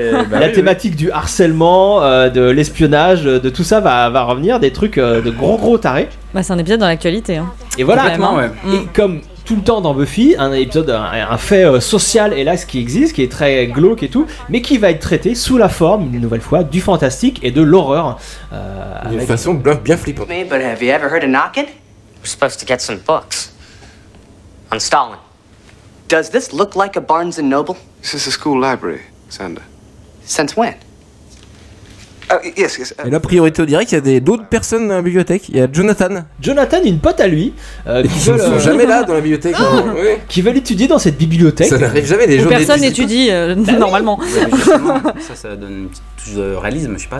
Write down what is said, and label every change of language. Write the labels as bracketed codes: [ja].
[fr] la thématique du harcèlement, de l'espionnage, de tout ça va revenir, des trucs de gros tarés. Bah, c'est un épisode dans l'actualité. Hein. Et voilà, exactement, ouais. Et comme. Tout le temps dans Buffy, un épisode, un fait social, hélas, qui existe, qui est très glauque et tout, mais qui va être traité sous la forme, une nouvelle fois, du fantastique et de l'horreur. D'une façon bien flippante. [en] Mais, but have you ever heard a knocking? We're supposed to get some books. On Stalin. Does this look like a Barnes & Noble? This is a school library, Xander. Since when? Yes. [fr] Et là, priorité au direct, il y a d'autres personnes dans la bibliothèque. Il y a Jonathan. Jonathan, une pote à lui. Ils ne sont jamais là dans la bibliothèque. Ah, oui. Qui veulent étudier dans cette bibliothèque. Ça n'arrive jamais, les gens. Personne n'étudie normalement. Oui, ça donne une petite touche de réalisme, je sais pas.